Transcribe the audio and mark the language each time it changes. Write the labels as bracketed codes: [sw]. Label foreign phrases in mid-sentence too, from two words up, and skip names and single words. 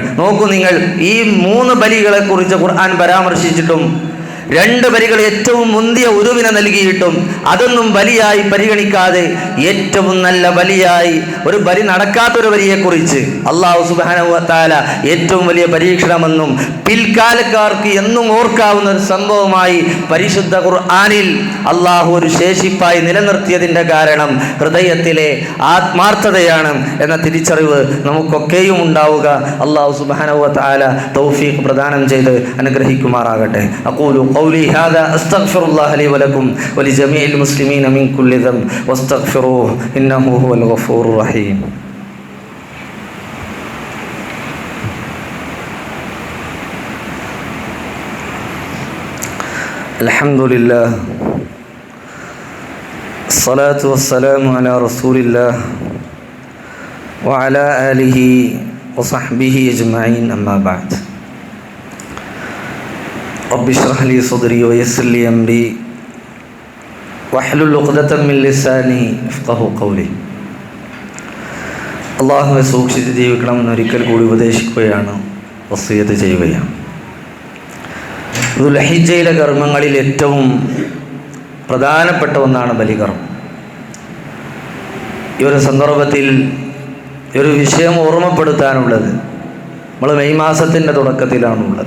[ml] നോക്കൂ നിങ്ങൾ, ഈ 3 ബലികളെ കുറിച്ച് ഖുർആൻ പരാമർശിച്ചിട്ടും 2 ബലികൾ ഏറ്റവും മുന്തിയ ഉരുവിനെ നൽകിയിട്ടും അതൊന്നും ബലിയായി പരിഗണിക്കാതെ ഏറ്റവും നല്ല ബലിയായി ഒരു ബലി നടക്കാത്തൊരു ബലിയെക്കുറിച്ച് അല്ലാഹു [ar] سبحانه وتعالى [ml] ഏറ്റവും വലിയ പരീക്ഷണമെന്നും പിൽക്കാലക്കാർക്ക് എന്നും ഓർക്കാവുന്ന ഒരു സംഭവമായി പരിശുദ്ധ ഖുർആനിൽ അല്ലാഹു ഒരു ശേഷിപ്പായി നിലനിർത്തിയതിൻ്റെ കാരണം ഹൃദയത്തിലെ ആത്മാർത്ഥതയാണ് എന്ന തിരിച്ചറിവ് നമുക്കൊക്കെയും ഉണ്ടാവുക. അല്ലാഹു [ar] سبحانه وتعالى [ml] തൗഫീഖ് പ്രദാനം ചെയ്ത് അനുഗ്രഹിക്കുമാറാകട്ടെ. [ar] അഖൂലു قولي هذا أستغفر الله لي ولكم ولجميع المسلمين من كل ذنب واستغفروه إنه هو الغفور الرحيم. الحمد لله الصلاة والسلام على رسول الله وعلى آله وصحبه أجمعين أما بعد. رب اشرح لي صدري ويسر لي أمري واحلل عقدة من لساني يفقهوا قولي. [ml] അള്ളാഹുവെ സൂക്ഷിച്ച് ജീവിക്കണമെന്ന് ഒരിക്കൽ കൂടി ഉപദേശിക്കുകയാണ്, വസിയ്യത്ത് ചെയ്യുകയാണ്. ദുൽഹിജ്ജയിലെ കർമ്മങ്ങളിൽ ഏറ്റവും പ്രധാനപ്പെട്ട ഒന്നാണ് ബലികർമ്മം. ഈ ഒരു സന്ദർഭത്തിൽ ഒരു വിഷയം ഓർമ്മപ്പെടുത്താനുള്ളത്, നമ്മൾ മെയ് മാസത്തിൻ്റെ തുടക്കത്തിലാണുള്ളത്.